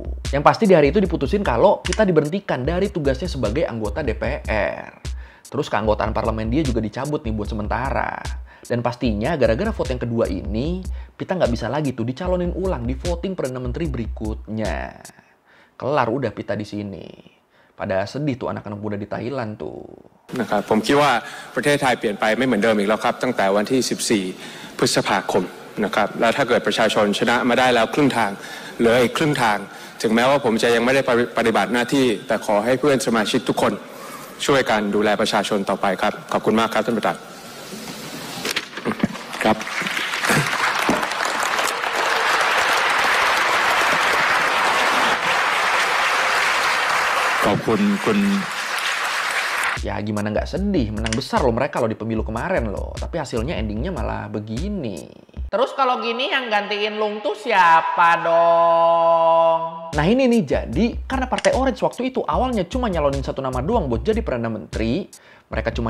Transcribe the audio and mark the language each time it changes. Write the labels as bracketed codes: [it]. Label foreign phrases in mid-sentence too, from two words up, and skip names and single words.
[id] Yang pasti di hari itu diputusin kalau Pita diberhentikan dari tugasnya sebagai anggota DPR. Terus keanggotaan parlemen dia juga dicabut nih buat sementara. Dan pastinya gara-gara vote yang kedua ini, Pita nggak bisa lagi tuh dicalonin ulang di voting Perdana Menteri berikutnya. Kelar udah Pita di sini. Pada sedih tuh anak-anak muda di Thailand tuh. [th] นะครับผมคิดว่าประเทศไทยเปลี่ยนไปไม่เหมือนเดิมอีกแล้วครับตั้งแต่วันที่ 14 พฤษภาคมนะครับแล้วถ้าเกิดประชาชนชนะมาได้แล้วครึ่งทางเหลืออีกครึ่งทางถึงแม้ว่าผมจะยังไม่ได้ปฏิบัติหน้าที่แต่ขอให้เพื่อนสมาชิกทุกคนช่วยกันดูแลประชาชนต่อไปครับขอบคุณมากครับท่านประธานครับ ขอบคุณคุณ [id] Ya gimana nggak sedih, menang besar loh mereka loh di pemilu kemarin loh. Tapi hasilnya endingnya malah begini. Terus kalau gini yang gantiin Lung tuh siapa dong? Nah ini nih jadi, karena Partai Orange waktu itu awalnya cuma nyalonin satu nama doang buat jadi Perdana Menteri.